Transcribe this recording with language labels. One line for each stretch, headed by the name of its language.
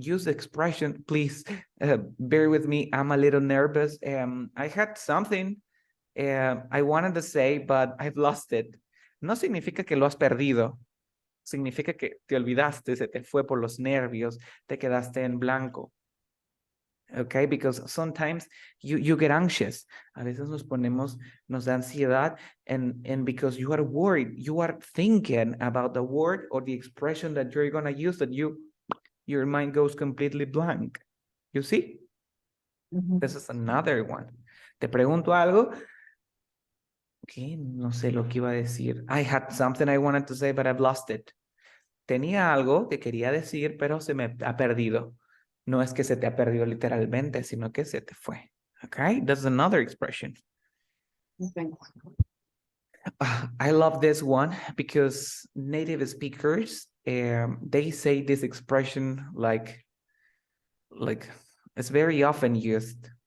English: Use the expression, please. Bear with me. I'm a little nervous. I had something I wanted to say, but I've lost it.
Spanish: No significa que lo has perdido. Significa que te olvidaste, se te fue por los nervios, te quedaste en blanco.
English: Okay, because sometimes you get anxious.
Spanish: A veces nos da ansiedad,
English: and because you are worried, you are thinking about the word or the expression that you're gonna use, that your mind goes completely blank. You see? This is another one.
Spanish: Te pregunto algo. Okay, no sé lo que iba a decir.
English: I had something I wanted to say, but I've lost it.
Spanish: Tenía algo que quería decir, pero se me ha perdido. No es que se te ha perdido literalmente, sino que se te fue.
English: Okay, that's another expression. Okay. I love this one because native speakers, they say this expression like it's very often used.